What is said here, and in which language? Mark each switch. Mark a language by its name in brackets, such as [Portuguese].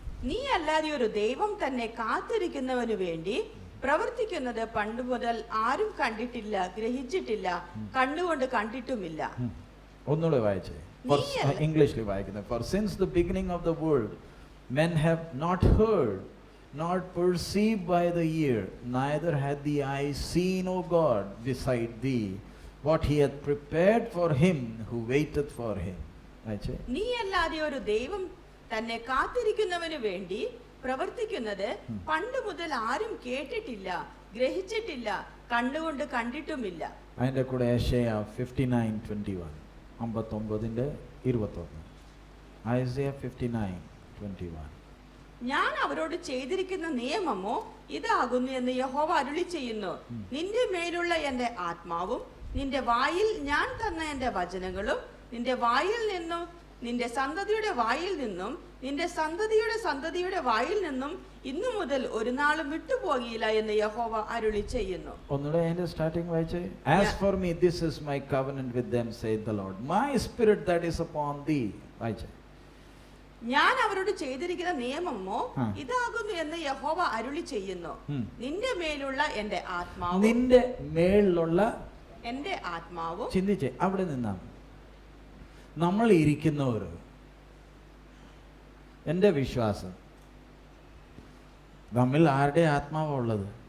[Malayalam] നീ അല്ലാതെ ഒരു ദൈവം തന്നെ കാത്തിരിക്കുന്നവന് വേണ്ടി പ്രവർത്തിക്കുന്നത് പണ്ട് മുതൽ ആരും കണ്ടിട്ടില്ല, ഗ്രഹിച്ചിട്ടില്ല, കണ്ണുകൊണ്ട് കണ്ടിട്ടുമില്ല. ഒന്നുകൂടെ വായിച്ചേ, ഇംഗ്ലീഷിൽ വായിക്കുന്നത്. [English] For since the beginning of the world men have not heard, not perceived by the ear, neither had the eye seen, O God, beside thee, what he hath prepared for him who waiteth for him. [Malayalam] വായിച്ചേ. നീ അല്ലാതെ ഒരു ദൈവം തന്നെ കാത്തിരിക്കുന്നവന് വേണ്ടി പ്രവർത്തിക്കുന്നത് പണ്ട് മുതൽ ആരും കേട്ടിട്ടില്ല, ഗ്രഹിച്ചിട്ടില്ല, കണ്ണുകൊണ്ട് കണ്ടിട്ടുമില്ല. അതിന്റെ കൂടെ യെശയ്യാവ് 59:21, 59:21. ഐസിയ 59:21. ഞാൻ അവരോട് ചെയ്തിരിക്കുന്ന നിയമമോ ഇതാകുന്നു എന്ന് യഹോവ അരുളി ചെയ്യുന്നു. നിന്റെ മേലുള്ള എന്റെ ആത്മാവും നിന്റെ വായിൽ ഞാൻ തന്ന എന്റെ വചനങ്ങളും നിന്റെ വായിൽ നിന്നും നിന്റെ സന്തതിയുടെ വായിൽ നിന്നും നിന്റെ സന്തതിയുടെ സന്തതിയുടെ വായിൽ നിന്നും ഇന്നു മുതൽ ഒരു നാളും വിട്ടുപോകില്ല എന്ന് യഹോവ അരുളി ചെയ്യുന്നു. ഒന്നുകൂടെ അതിന്റെ സ്റ്റാർട്ടിംഗ് വായിച്ചേ. [English] As for me, this is my covenant with them, saith the Lord. My spirit that is upon thee. [Malayalam] വായിച്ചേ. ഞാൻ അവരോട് ചെയ്തിരിക്കുന്ന നിയമമോ ഇതാകുന്നു എന്ന് യഹോവ അരുളി ചെയ്യുന്നു. നിന്റെ മേലുള്ള എന്റെ ആത്മാവും, നിന്റെ മേലുള്ള എന്റെ ആത്മാവും. ചിന്തിച്ചേ, അവിടെ നിന്നാ നമ്മൾ ഇരിക്കുന്നവർ, എൻ്റെ വിശ്വാസം നമ്മിൽ ആരുടെ ആത്മാവാണ് ഉള്ളത്?